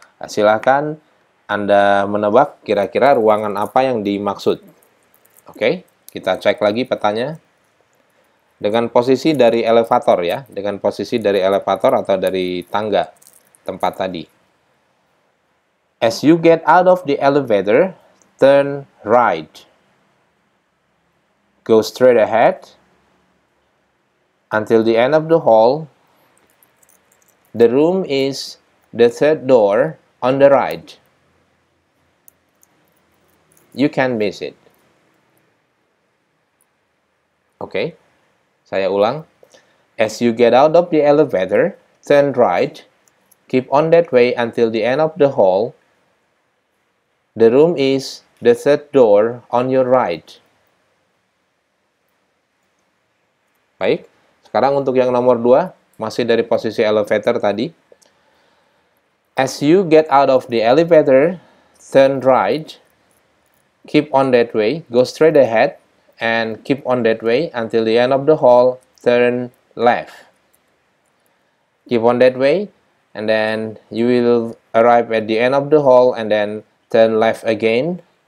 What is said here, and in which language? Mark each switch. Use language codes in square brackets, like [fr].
[id] Silahkan Anda menebak kira-kira ruangan apa yang dimaksud. Oke, kita cek lagi petanya. Dengan posisi dari elevator ya, dengan posisi dari elevator atau dari tangga tempat tadi. [en] As you get out of the elevator, turn right. Go straight ahead until the end of the hall. The room is the third door on the right. You can miss it. Oke, [id] saya ulang. [en] As you get out of the elevator, turn right. Keep on that way until the end of the hall. The room is the third door on your right. [id] Baik, sekarang untuk yang nomor 2, masih dari posisi elevator tadi. [en] As you get out of the elevator, turn right. Keep on that way, go straight ahead, and keep on that way until the end of the hall, turn left. Keep on that way, and then you will arrive at the end of the hall, and then turn left again.